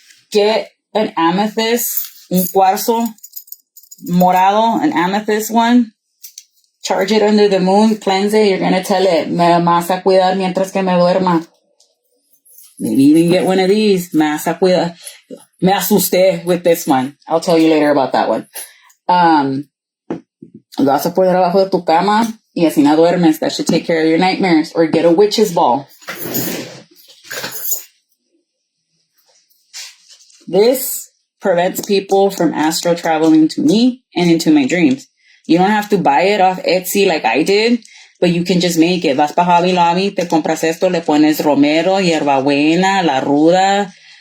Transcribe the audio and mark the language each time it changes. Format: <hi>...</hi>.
<en>Get an amethyst,</en> <es>un cuarzo morado,</es> <en>an amethyst one. Charge it under the moon, cleanse it. You're going to tell it,</en> <es>me vas a cuidar mientras que me duerma.</es> <en>Maybe even get one of these.</en> <es>Me vas a cuidar. Me asusté</es> <en>with this one. I'll tell you later about that one.</en> <es>Lo vas a poner abajo de tu cama y así no duermes.</es> <en>That should take care of your nightmares. Or get a witch's ball. This prevents people from astral traveling to me and into my dreams. You don't have to buy it off Etsy like I did, but you can just make it.</en> <es>Vas pa Hobby Lobby, te compras esto, le pones romero, hierbabuena, la ruda,</es>